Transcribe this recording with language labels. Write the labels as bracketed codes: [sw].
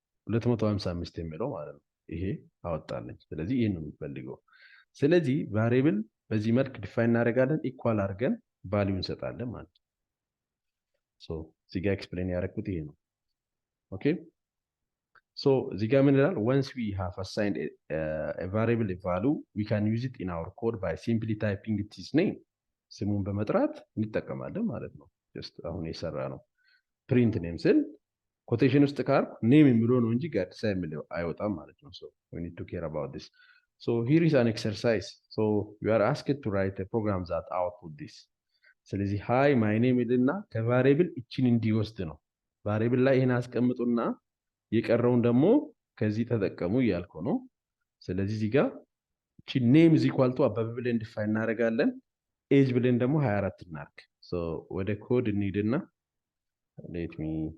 [am] 255 የሚለው ማለት ነው። ይሄ አወጣልኝ። ስለዚህ ይሄን ነው የሚፈልገው። ስለዚህ ቫሪያብል በዚህ መልክ ዲፋይን እናደርጋለን። ኢኳል አድርገን ቫሊዩ እንሰጣለን ማለት ነው። ሶ እዚህ ጋር ኤክስፕሌን ያደረኩት ይሄ ነው። ኦኬ ሶ እዚህ ጋር ምን ይላል? [en] once we have assigned a variable a value we can use it in our code by simply typing its name [am] ስሙን በመጥራት እንጠቀማለን ማለት ነው። ጀስት አሁን የሰራ ነው። ፕሪንት ኔም ስል ኮቴሽን ውስጥ ካርኩ ኔም የሚለው ነው እንጂ ጋዲሳ የሚለው አይወጣም ማለት ነው። ሶ [en] we need to care about this. So here is an exercise. So you are asked to write a program that output this. [am] ስለዚህ ሃይ ማይ ኔም ይልና ከቫሪያብል እቺን እንዲወስድ ነው። ቫሪያብል ላይ ይሄን አስቀምጡና የቀረውን ደግሞ ከዚህ ተጠቀሙ እያልኩ ነው። ስለዚህ እዚህ ጋር እቺ ኔም is equal to አበበ ብለን ዲፋይን እናደርጋለን። ኤጅ ብለን ደግሞ 24 እናርግ። ሶ ወደ ኮድ እንሂድና [en] let me